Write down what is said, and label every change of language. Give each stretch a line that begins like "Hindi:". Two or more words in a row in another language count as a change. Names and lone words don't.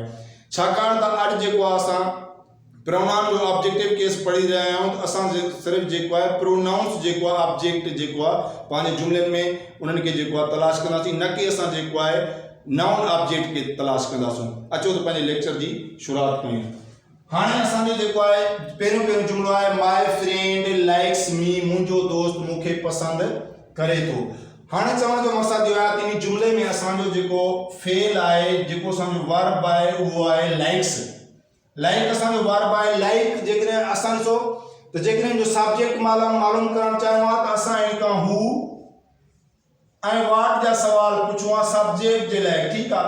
Sindhi: छाकाणि त अॼु जेको आहे असां प्रोनाउन जो
English: objective case
Sindhi: पढ़ी रहिया आहियूं त असां सिर्फ़ु जेको आहे प्रोनाउंस जेको आहे ऑब्जेक्ट जेको आहे पंहिंजे जुमिलनि में उन्हनि खे जेको आहे तलाश कंदासीं, न की असां जेको आहे
English: noun object
Sindhi: खे तलाश कंदासीं। अचो त पंहिंजे लेक्चर जी शुरूआत कयूं। हाणे असांजो जेको आहे पहिरियों जुमिलो आहे
English: my friend likes me,
Sindhi: मुंहिंजो दोस्त मूंखे पसंदि करे थो। हाणे चवण जो मक़सदु इहो आहे त इन जुमिले में असांजो जेको फेल आहे, जेको असांजो वर्ब आहे उहो आहे लाइक्स। लाइक असांजो वर्ब आहे। लाइक जेकॾहिं असां ॾिसो त जेकॾहिं जो सब्जेक्ट मालूम करणु चाहियूं आहे त असां इन खां हू ऐं वाट जा सवाल पुछूं आहे सब्जेक्ट जे लाइ, ठीकु आहे।